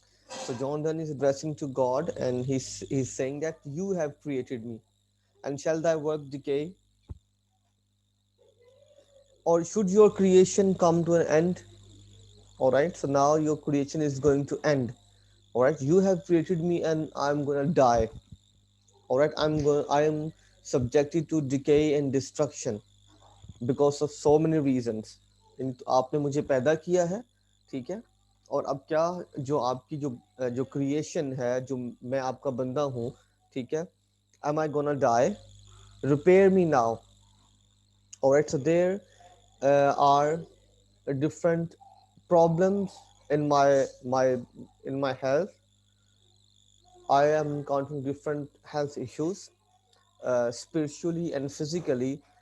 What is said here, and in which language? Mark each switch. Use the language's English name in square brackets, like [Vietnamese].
[English] So John Donne is addressing to God, and he's saying that you have created me, and shall thy work decay, or should your creation come to an end? All right, so now your creation is going to end. All right, you have created me, and I'm gonna die. All right, I am subjected to decay and destruction because of so many reasons. [Hindi] आपने मुझे पैदा किया है, ठीक है, और अब क्या, जो आपकी जो क्रिएशन है, जो मैं आपका बंदा हूँ, ठीक है, [English] am I gonna die? Repair me now. All right, so there are different problems in my health. I am encountering different health issues, spiritually and physically.